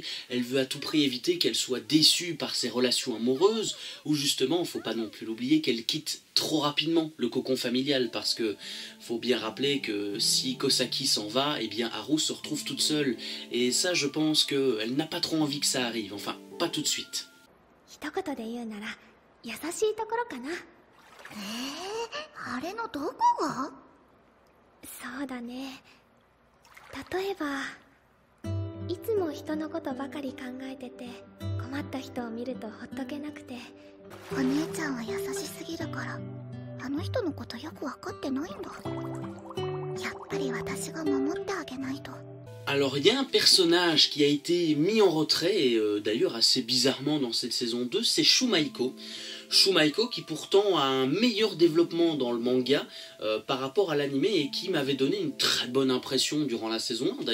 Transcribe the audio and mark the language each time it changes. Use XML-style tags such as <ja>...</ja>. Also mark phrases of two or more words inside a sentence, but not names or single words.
<fr>Elle veut à tout prix éviter qu'elle soit déçue par ses relations amoureuses, ou justement, faut pas non plus l'oublier, qu'elle quitte trop rapidement le cocon familial, parce que faut bien rappeler que si Kosaki s'en va, eh bien Haru se retrouve toute seule. Et ça, je pense qu'elle n'a pas trop envie que ça arrive, enfin, pas tout de suite.</fr> <ja>一言で言うなら優しいところかな。あれのどこが？そうだね。例えばいつも人のことばかり考えてて困った人を見るとほっとけなくて。お姉ちゃんは優しすぎるからあの人のことよく分かってないんだ。やっぱり私が守ってあげないと。</ja> <fr>Alors il y a un personnage qui a été mis en retrait, et d'ailleurs assez bizarrement dans cette saison 2, c'est Shumaiko. Shumaiko qui pourtant a un meilleur développement dans le manga par rapport à l'anime et qui m'avait donné une très bonne impression durant la saison 1.</fr>